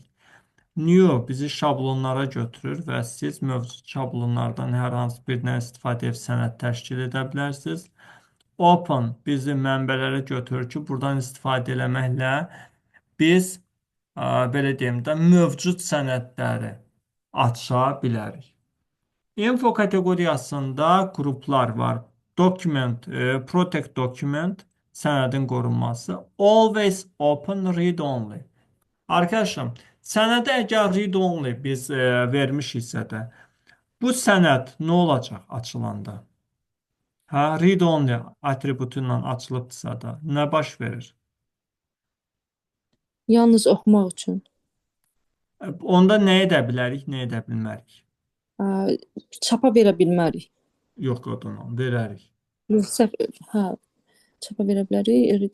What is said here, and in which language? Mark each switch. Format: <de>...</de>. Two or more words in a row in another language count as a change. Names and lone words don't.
<az>New bizi şablonlara götürür və siz mövcud şablonlardan hər hansı birindən istifadə edib sənəd təşkil edə bilərsiniz. Open bizi mənbələrə götürür ki, buradan istifadə eləməklə biz belə deyim də mövcud sənədləri aça bilərik. Info kateqoriyasında qruplar var.</az> <en>Document, protect document,</en> <az>sənədin qorunması.</az> <en>Always open, read only. Arkadaşlar,</en> <az>sənədə əgər</az> <en>read only</en> <az>biz vermişiksə də, bu sənəd nə olacaq açılanda? Hə,</az> <en>read only</en> <az>atributu ilə açılıbdırsa da, nə baş verir? Yalnız oxumaq üçün. Onda nə edə bilərik, nə edə bilmərik? Çapa verə bilmərik. Yox, qodunu verərik. Yoxsa hə, çapa verə bilərik.</az>